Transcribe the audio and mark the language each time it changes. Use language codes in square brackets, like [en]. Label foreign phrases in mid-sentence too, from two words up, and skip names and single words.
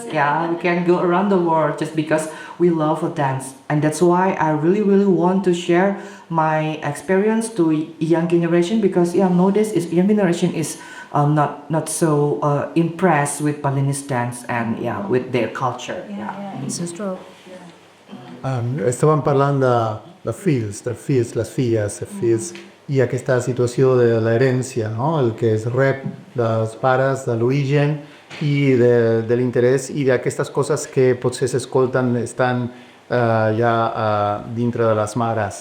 [en] Yeah, we can go around the world just because we love a dance. And that's why I really want to share my experience to young generation, because nowadays young generation is not so impressed with Balinese dance and with their culture. it's true. [ca] Estaven parlant de fills, les filles, i aquesta situació de l'herència, no? El que es rep dels pares, de l'origen i de l'interès i d'aquestes coses que potser s'escolten, estan ja dintre de les mares.